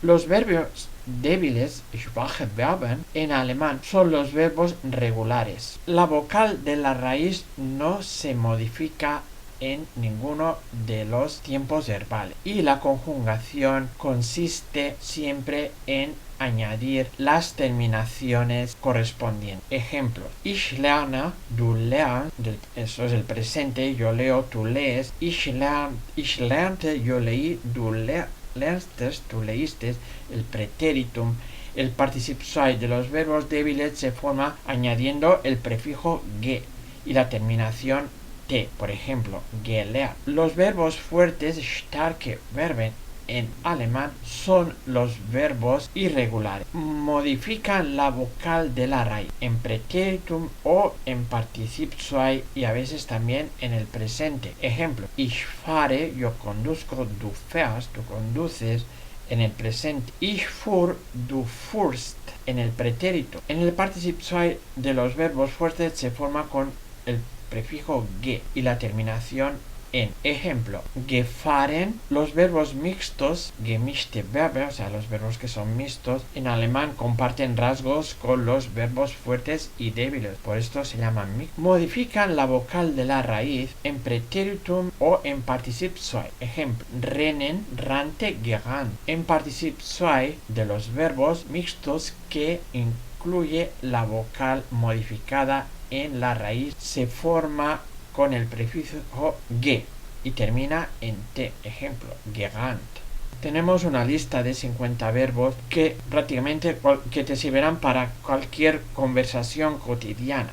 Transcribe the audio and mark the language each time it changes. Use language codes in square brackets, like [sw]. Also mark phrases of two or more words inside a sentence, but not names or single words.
[es] Los verbos débiles, [de] schwache Verben, [es] en alemán son los verbos regulares. La vocal de la raíz no se modifica en ninguno de los tiempos verbales y la conjugación consiste siempre en añadir las terminaciones correspondientes. Ejemplos: [de] ich lerne, du lernst, [es] eso es el presente, yo leo, tú lees. [de] Ich lernte, [es] yo leí, [de] du lernst, [es] tú leíste. El pretéritum. El participio zwei de los verbos débiles se forma añadiendo el prefijo ge y la terminación t. Por ejemplo, gelernt. Los verbos fuertes, [de] starke Verben, [es] en alemán son los verbos irregulares. Modifican la vocal de la raíz en pretéritum o en participio zwei y a veces también en el presente. Ejemplo: [de] ich fahre, [es] yo conduzco, [de] du fährst, [es] tú conduces. En el presente. [de] Ich fuhr, du fuhrst. [es] En el pretérito. En el participio zwei de los verbos fuertes se forma con el prefijo ge y la terminación en. Ejemplo: gefahren. Los verbos mixtos, [de] gemischte Verben, [es] o sea, los verbos que son mixtos, en alemán comparten rasgos con los verbos fuertes y débiles, por esto se llaman mixtos. Modifican la vocal de la raíz en pretéritum o en participio zwei. [de] Ejemplo: rennen, rannte, gerannt. [es] En participio zwei de los verbos mixtos que incluye la vocal modificada en la raíz se forma con el prefijo ge y termina en t. Ejemplo: gerannt. Tenemos una lista de 50 verbos que prácticamente que te servirán para cualquier conversación cotidiana.